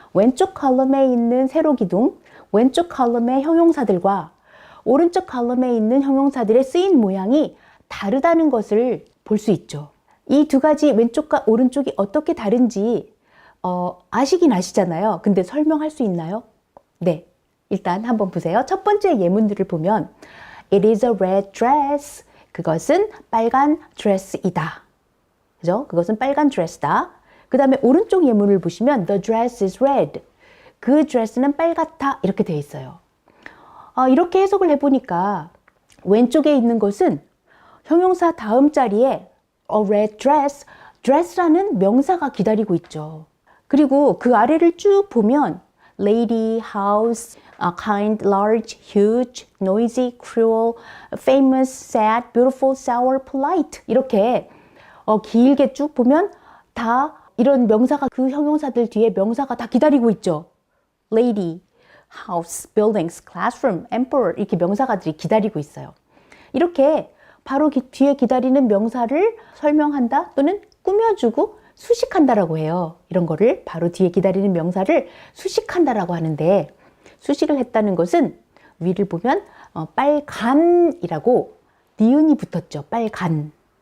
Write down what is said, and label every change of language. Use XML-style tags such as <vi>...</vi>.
<ko>왼쪽 컬럼에 있는 세로 기둥, 왼쪽 컬럼의 형용사들과 오른쪽 컬럼에 있는 형용사들의 쓰인 모양이 다르다는 것을 볼 수 있죠. 이 2가지 왼쪽과 오른쪽이 어떻게 다른지 아시긴 아시잖아요. 근데 설명할 수 있나요? 네, 일단 한번 보세요. 첫 번째 예문들을 보면</ko> <en>It is a red dress.</en> <ko>그것은 빨간 드레스이다. 그죠? 그것은 빨간 드레스다. 그 다음에 오른쪽 예문을 보시면</ko> <en>The dress is red.</en> <ko>그 드레스는 빨갛다. 이렇게 되어 있어요. 이렇게 해석을 해보니까 왼쪽에 있는 것은 형용사 다음 자리에 a red dress, dress라는 명사가 기다리고 있죠. 그리고 그 아래를 쭉 보면 lady, house, kind, large, huge, noisy, cruel, famous, sad, beautiful, sour, polite 이렇게 길게 쭉 보면 다 이런 명사가 그 형용사들 뒤에 명사가 다 기다리고 있죠. lady, house, buildings, classroom, emperor 이렇게 명사가들이 기다리고 있어요. 이렇게 바로 뒤에 기다리는 명사를 설명한다 또는 꾸며주고 수식한다라고 해요. 이런 거를 바로 뒤에 기다리는 명사를 수식한다라고 하는데 수식을 했다는 것은 위를 보면 빨간이라고 니은이 붙었죠. 빨간.</ko>